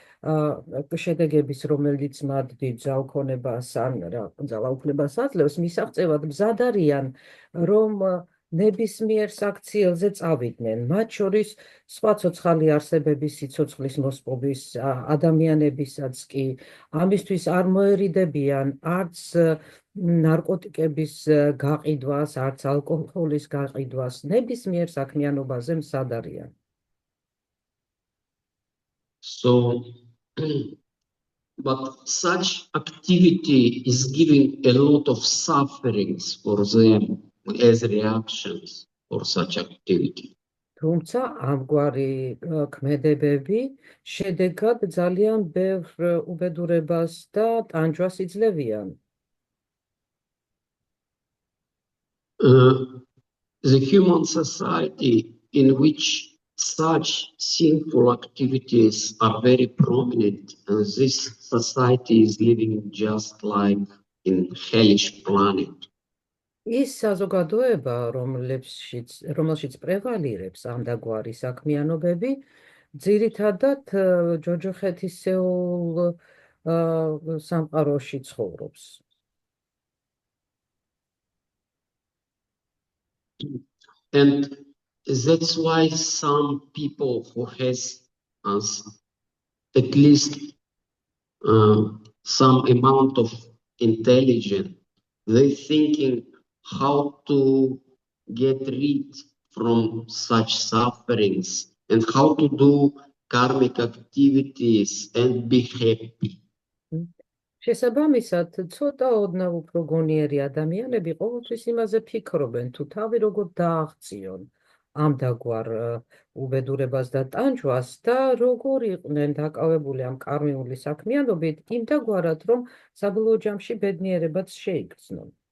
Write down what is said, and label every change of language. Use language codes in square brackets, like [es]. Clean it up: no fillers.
[ka] შედეგების, რომელიც მათ დიდ ძალაუფლებას ან ძალაუფლებას აძლევს, მისაღწევად მზად არიან, რომ ნებისმიერ საქციელზე წავიდნენ, მათ შორის სხვა ცოცხალი არსებების სიცოცხლის მოსპობის, ადამიანებისაც კი ამისთვის არ მოერიდებიან არც ნარკოტიკების გაყიდვას, არც ალკოჰოლის გაყიდვას, ნებისმიერ საქმიანობაზე მზად არიან. [en] So, but such activity is giving a lot of sufferings for them as reactions for such activity. [ka] თუმცა ამგვარი ქმედებები შედეგად ძალიან ბევრ უბედურებას და ტანჯვას იძლევიან. [en] The human society in which such sinful activities are very prominent, and this society is living just like in hellish planet. [ka] ის საზოგადოება, რომელშიც პრევალირებს ამდაგვარი საქმიანობები, ძირითადად ჯოჯოხეთისეულ სამყაროში ცხოვრობს. [en] And that's why some people who has at least some amount of intelligence, they thinking how to get rid from such sufferings and how to do karmic activities and be happy. [ka] შესაბამისად, ცოტა ოდნავ უფრო გონიერი ადამიანები ყოველთვის იმაზე ფიქრობენ, თუ თავი როგორ დააღწიონ ამდაგვარ უბედურებას და ტანჯვას და როგორ იყვნენ დაკავებული ამ კარმიული საქმიანობით, იმდაგვარად, რომ საბოლოო ჯამში ბედნიერებაც შეიგრძნონ.